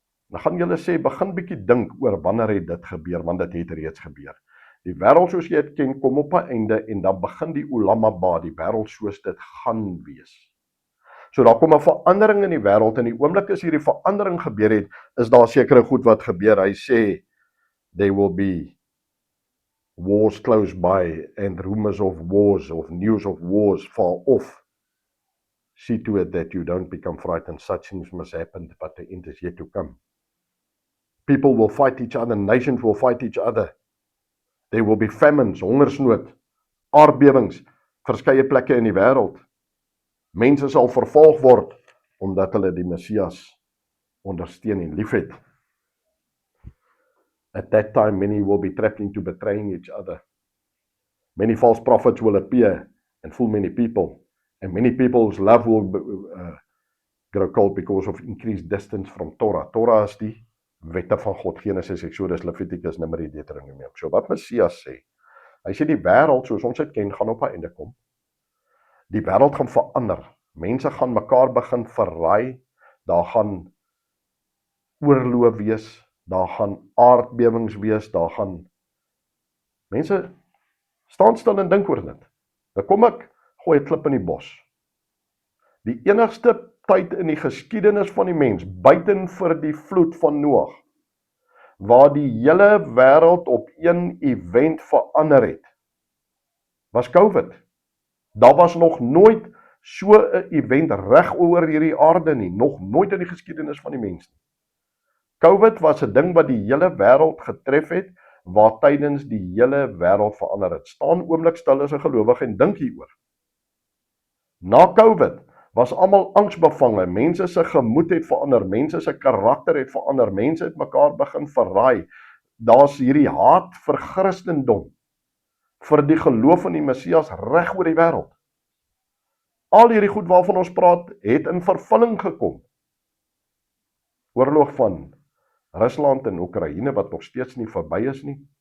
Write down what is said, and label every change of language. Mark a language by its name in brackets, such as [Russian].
[Afrikaans] Dan gaan julle sê, begin bietjie dink oor wanneer het dit gebeur, want dit het reeds gebeur. Die wêreld soos jy dit ken, kom op 'n einde, en dan begin die Ulam Haba, die wêreld soos dit gaan wees. So daar kom 'n verandering in die wêreld, en die oomblik as hierdie verandering gebeur het, is daar sekere goed wat gebeur. Hy sê, [English] there will be wars close by, and rumors of wars, of news of wars far off. See to it that you don't become frightened. Such things must happen, but the end is yet to come. People will fight each other, nations will fight each other. There will be famines, [Afrikaans] hongersnood, aardbewings, verskeie plekke in die wêreld. Mense sal vervolg word, omdat hulle die Messias ondersteun en liefhet. [English] At that time, many will be trapped into betraying each other. Many false prophets will appear and fool many people, and many people's love will grow cold because of increased distance from Torah. [Afrikaans] Torah is die wette van God, Genesis, Exodus, Levitikus, Numeri, Deuteronomium. So wat Messias sê, hy sê die wêreld soos ons dit ken, gaan op 'n einde kom. Die wêreld gaan verander. Mense gaan mekaar begin verraai, daar gaan oorloë wees, daar gaan aardbewings wees, daar gaan mense staan stil en dink oor dit. Dan kom ek, gooi 'n klip in die bos. Die enigste tyd in die geskiedenis van die mens, buiten vir die vloed van Noag, waar die hele wêreld op een event verander het, was COVID. Daar was nog nooit so 'n event reg oor hierdie aarde nie, nog nooit in die geskiedenis van die mens nie. COVID was 'n ding wat die hele wêreld getref het, waar tydens die hele wêreld verander het. Staan oomblik stil as 'n gelowige en dink hieroor. Na COVID was almal angsbevange, mense se gemoed het verander, mense se karakter het verander, mense het mekaar begin verraai. Daar's hierdie haat vir Christendom, vir die geloof in die Messias reg oor die wêreld. Al hierdie goed waarvan ons praat, het in vervulling gekom. Oorlog van Rusland en Oekraïne wat nog steeds nie verby is nie.